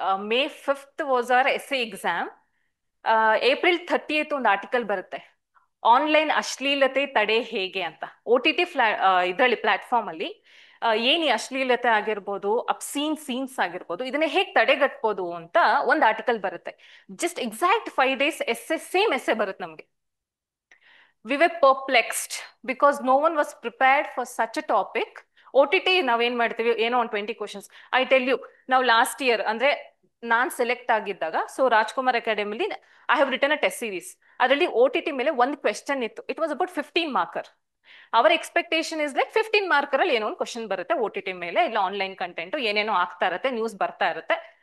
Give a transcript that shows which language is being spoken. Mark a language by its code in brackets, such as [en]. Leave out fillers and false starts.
[en] May 5th was our essay exam. [kn] April 30th ಒಂದು article ಬರುತ್ತೆ, online ಅಶ್ಲೀಲತೆ ತಡೆ ಹೇಗೆ ಅಂತ. OTT ಇದರಲ್ಲಿ ಪ್ಲಾಟ್ಫಾರ್ಮ್ ಅಲ್ಲಿ ಏನ್ ಈ ಅಶ್ಲೀಲತೆ ಆಗಿರ್ಬೋದು, ಅಬ್ಸೀನ್ ಸೀನ್ಸ್ ಆಗಿರ್ಬೋದು, ಇದನ್ನ ಹೇಗೆ ತಡೆಗಟ್ಬೋದು ಅಂತ ಒಂದು ಆರ್ಟಿಕಲ್ ಬರುತ್ತೆ. Just exact 5 days essay, same essay ಬರುತ್ತೆ ನಮ್ಗೆ. [en] We were perplexed because no one was prepared for such a topic. [kn] OTT ನಾವೇನ್ ಮಾಡ್ತೀವಿ, ಏನೋ ಒಂದು 20 ಕ್ವಶನ್ಸ್. [en] I tell you, [kn] ನಾವು ಲಾಸ್ಟ್ ಇಯರ್ ಅಂದ್ರೆ ನಾನ್ ಸೆಲೆಕ್ಟ್ ಆಗಿದ್ದಾಗ, so Rajkumar ಅಕಾಡೆಮಿಲಿ [en] I have written a test series. [kn] ಅದರಲ್ಲಿ OTT ಮೇಲೆ ಒಂದು ಕ್ವೆಶ್ಚನ್ ಇತ್ತು. [en] It was about 15 marker. Our expectation is like [kn] 15 marker ಅಲ್ಲಿ ಏನೋ ಒಂದು ಕ್ವಶನ್ ಬರುತ್ತೆ OTT ಮೇಲೆ, ಇಲ್ಲ ಆನ್ಲೈನ್ ಕಂಟೆಂಟ್ ಏನೇನೋ ಆಗ್ತಾ ಇರುತ್ತೆ, ನ್ಯೂಸ್ ಬರ್ತಾ ಇರುತ್ತೆ.